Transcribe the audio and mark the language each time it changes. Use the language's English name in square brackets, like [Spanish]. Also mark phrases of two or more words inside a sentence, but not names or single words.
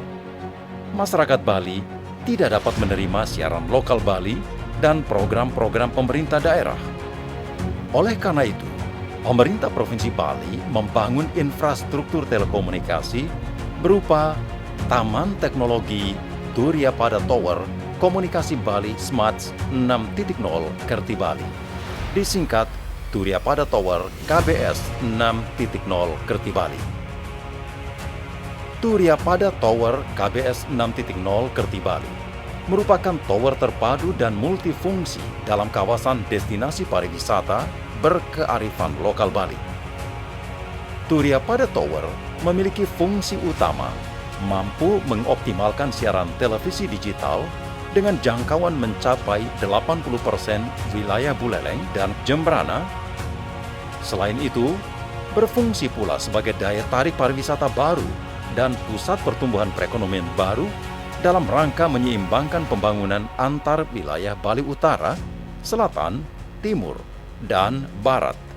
[Indonesian] Masyarakat Bali tidak dapat menerima siaran lokal Bali dan program-program pemerintah daerah. Oleh karena itu, pemerintah Provinsi Bali membangun infrastruktur telekomunikasi berupa Taman Teknologi Turiya Pada Tower Komunikasi Bali Smart 6.0 Kerti Bali. Disingkat, Turiya Pada Tower KBS 6.0 Kerti Bali. Turiya Pada Tower KBS 6.0 Kerti Bali merupakan tower terpadu dan multifungsi dalam kawasan destinasi pariwisata berkearifan lokal Bali. Turiya Pada Tower memiliki fungsi utama, mampu mengoptimalkan siaran televisi digital dengan jangkauan mencapai 80% wilayah Buleleng dan Jembrana. Selain itu, berfungsi pula sebagai daya tarik pariwisata baru dan pusat pertumbuhan perekonomian baru dalam rangka menyeimbangkan pembangunan antar wilayah Bali Utara, Selatan, Timur, dan Barat.